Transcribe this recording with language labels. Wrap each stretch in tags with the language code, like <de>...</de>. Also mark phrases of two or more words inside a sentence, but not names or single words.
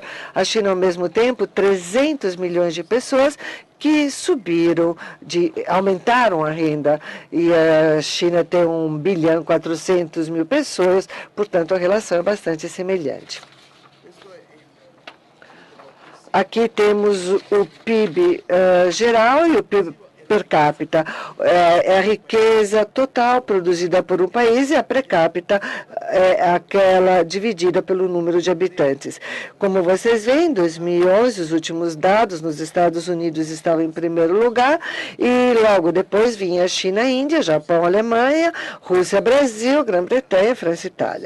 <pt>A China, ao mesmo tempo, 300 milhões de pessoas que aumentaram a renda. E a China tem 1.400.000.000 pessoas, portanto, a relação é bastante semelhante. Aqui temos o PIB geral e o PIB per capita. É a riqueza total produzida por um país e a per capita é aquela dividida pelo número de habitantes. Como vocês veem, em 2011, os últimos dados nos Estados Unidos estavam em primeiro lugar e logo depois vinha a China, a Índia, Japão, Alemanha, Rússia, Brasil, Grã-Bretanha, França e Itália.</pt>